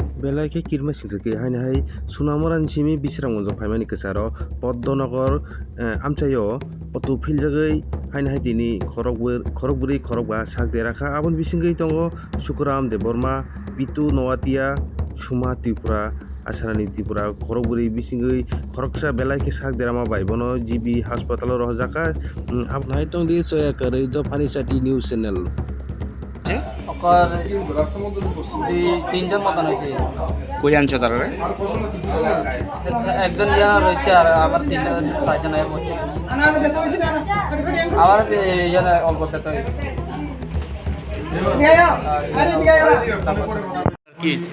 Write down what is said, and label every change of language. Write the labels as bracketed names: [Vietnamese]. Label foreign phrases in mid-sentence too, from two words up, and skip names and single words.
[Kok Borok] Belai ke kirma singse haini hai Sunamoran simi bisrangonjak phaimani kwcharo Poddonogor amchaio auto philjagui haini hai tini khorokbwrwi khorokba sak derakha aboni bisingui tongo Sukaram Deborma Pitu Nowatia Suma Tripura Asarani Tripura khorokbwrwi bisingui khoroksa belai ke sak derama bai bono GB hospital rohjaka abnai tongdi soya karui do Panisati News Channel [Bangla] ওকর দুই তিনজন মতন হয়েছে কই আনছো তারা একজন ইয়ানা রয়েছে আর আবার তিনজন চারজন আয়া পড়ছে আবার ইয়ানা অল্প পেতে কি হয়েছে?